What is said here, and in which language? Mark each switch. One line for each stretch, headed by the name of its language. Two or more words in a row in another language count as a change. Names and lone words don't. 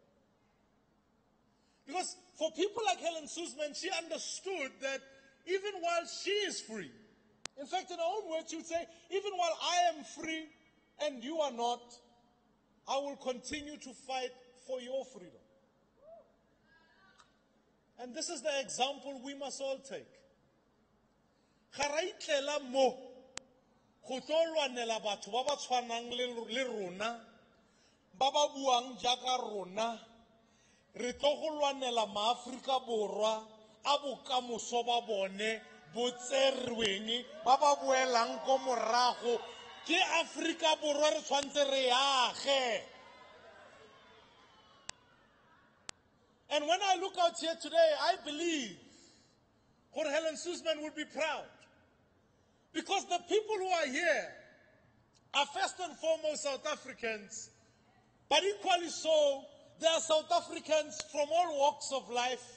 English: Because for people like Helen Suzman, she understood that even while she is free, in fact, in her own words, she would say, even while I am free and you are not, I will continue to fight for your freedom. And this is the example we must all take.
Tswana: Ga ra itlela mo go tlo lwanela batho ba ba tshwanang le rona, ba ba buang jaaka rona, re tlo go lwanela maAfrika Borwa a bokamoso ba bone bo tserweng ba ba boelang ko morago ke Afrika Borwa re tshwantse re age.
English: And when I look out here today, I believe Helen Suzman would be proud. Because the people who are here are first and foremost South Africans, but equally so, they are South Africans from all walks of life.